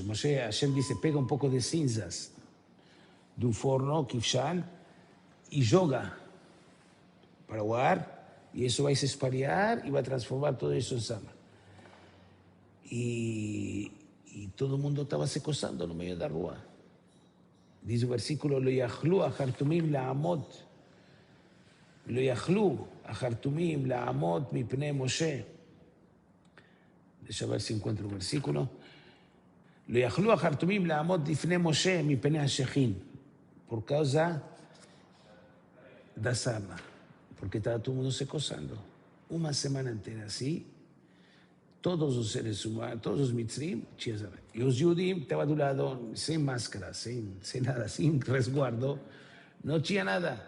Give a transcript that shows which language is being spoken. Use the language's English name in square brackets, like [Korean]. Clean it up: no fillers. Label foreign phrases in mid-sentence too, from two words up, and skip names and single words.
[Portuguese] Hashem disse, pega um pouco de cinzas de um forno, kivshan, e joga para o ar, e isso vai se espalhar e vai transformar tudo isso em sama. E todo mundo estava se coçando no meio da rua. Diz o versículo, [Hebrew] לא יכלו החרטומים לעמוד, לא יכלו החרטומים לעמוד מפני משה. [Portuguese] Deixa eu ver se encontro o versículo. [Hebrew] לא יכלו החרטומים לעמוד מפני משה מפני השחין. [Portuguese] Por causa da sarna. Porque estava todo mundo se coçando. Uma semana inteira assim, todos os seres humanos, todos os mitzrim, e os Yehudim estavam do lado, sem máscara, sem nada, sem resguardo, não tinha nada.